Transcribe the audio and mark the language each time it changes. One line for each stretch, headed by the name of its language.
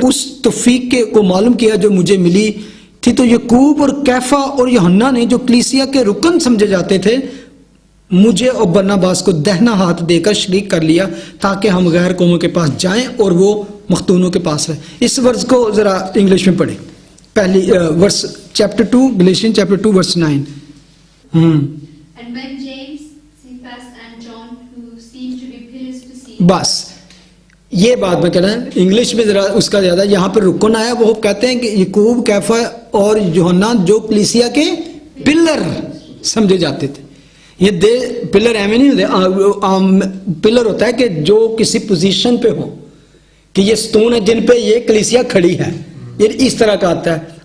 Hindi: उस तौफीक को मालूम किया जो मुझे मिली थी, तो याकूब और कैफा और यूहन्ना ने, जो कलीसिया के रुकन समझे जाते थे, मुझे और बरनबास को दहना हाथ देकर शरीक कर लिया, ताकि हम गैर कौमों के पास जाएं और वो मख्तूनों के पास रहे। इस वर्ष को जरा इंग्लिश में पढ़े, पहली verse chapter 2, गलेशियन chapter 2 verse 9।
English: And when James, Cephas and John, who seemed to be pillars, perceived,
Hindi: बस ये बात मैं कह रहा हूँ, इंग्लिश में जरा उसका ज्यादा यहाँ पर रुकन आया। वो कहते हैं कि याकूब, कैफा और यूहन्ना जो कलीसिया के पिलर समझे जाते थे। ये पिलर एवं नहीं होते, पिलर होता है कि जो किसी पोजीशन पे हो, कि ये स्तून है जिन पे ये कलीसिया खड़ी है, ये इस तरह का आता है।